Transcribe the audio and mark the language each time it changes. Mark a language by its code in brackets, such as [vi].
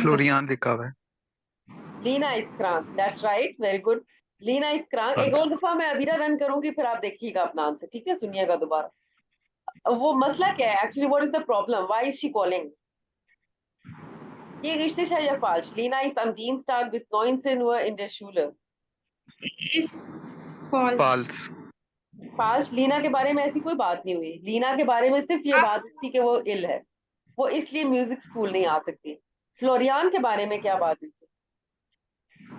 [hi] Florian लिखा हुआ है। [de] लीना इज क्रांक, [en] That's right, very good. [de] लीना इज क्रांक। [hi] एक और दफा मैं अबीरा रन करूंगी, फिर आप देखिएगा अपना आंसर, ठीक है? सुनिएगा दोबारा। वो मसला क्या है actually, [en] What is the problem, why is she calling? [hi] ये richtig है या falsch? [de] Lina ist am Dienstag bis 19 Uhr in der Schule. [en] Is false. False. [hi] falsch, Leena के बारे में ऐसी कोई बात नहीं हुई। लीना के बारे में सिर्फ ये बात थी कि वो इल है, वो इसलिए म्यूजिक स्कूल नहीं आ सकती। फ्लोरियान के बारे में क्या बात हुई थी?